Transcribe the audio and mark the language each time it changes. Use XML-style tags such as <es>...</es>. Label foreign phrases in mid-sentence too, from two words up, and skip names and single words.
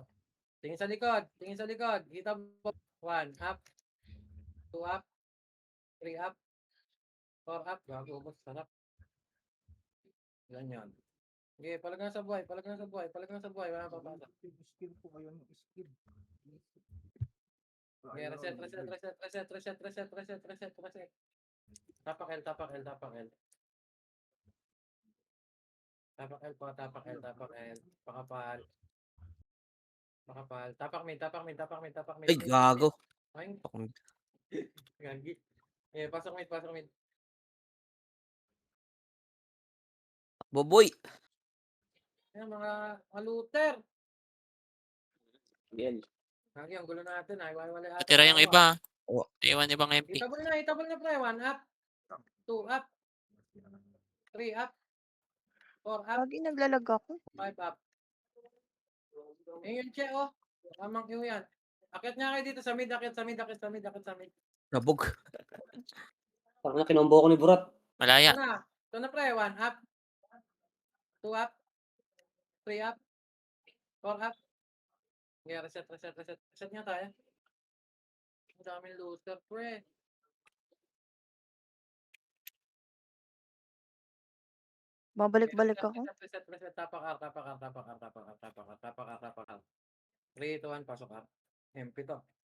<tl>Tingin sa likod. Kita mo. 1 up, 2 up, 3 up, 4 up. Gago, ubos. Sarap. Ganyan. Okay, palag na sa buhay. Wala pa pasok. Skid po kayo ng skid. Okay, reset. Tapak L. Tapak L. Pakapal. Tapak mid. Ay, gago. Ay, gagi. Eh, pasok mid. Boboy. Ayan, mga looter. Yan. Gagi, ang gulo natin. Ay, wala ata. Natira yung iba. Oh. Iwan ibang MP. Itabol na, pre. 1 up, 2 up, 3 up, 4 up, Lagi naglalag ako. 5 up. Yung che, oh. Tamang yung yan. Akit niya kayo dito sa mid. Nabog. Parang na kinombo ko ni Burat. Malaya. Ito na, pre. 1 up, 2 up, 3 up, 4 up. Okay, reset. Reset niya tayo. Ang daming looter, pre. Babalik-balik ako. Reset. Tapak R. 3, 2, 1, pasok R. MP to.</tl>